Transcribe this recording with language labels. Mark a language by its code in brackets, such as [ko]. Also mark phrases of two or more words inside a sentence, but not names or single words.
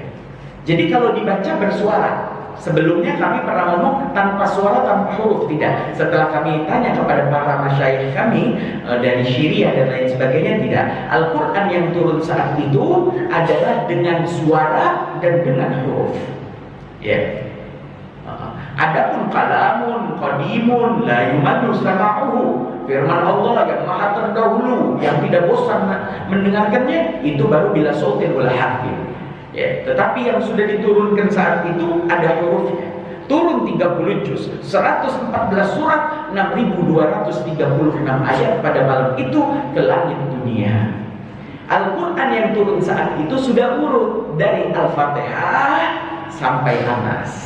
[id] Jadi kalau dibaca bersuara. Sebelumnya kami pernah ngomong tanpa suara, tanpa huruf, tidak. Setelah kami tanya kepada para masyayikh kami dari Syria dan lain sebagainya, tidak. Al-Quran yang turun saat itu adalah dengan suara dan dengan huruf. Ya. Adapun [ar] كلام قديم لا يمد سماعه, [id] firman Allah yang maha terdahulu yang tidak bosan mendengarkannya, itu baru [ar] بلا صوت ولا حرف. [id] Ya, tetapi yang sudah diturunkan saat itu ada hurufnya. Turun 30 juz, 114 surat, 6.236 ayat pada malam itu ke langit dunia. Al-Quran yang turun saat itu sudah urut dari Al-Fatihah sampai Anas.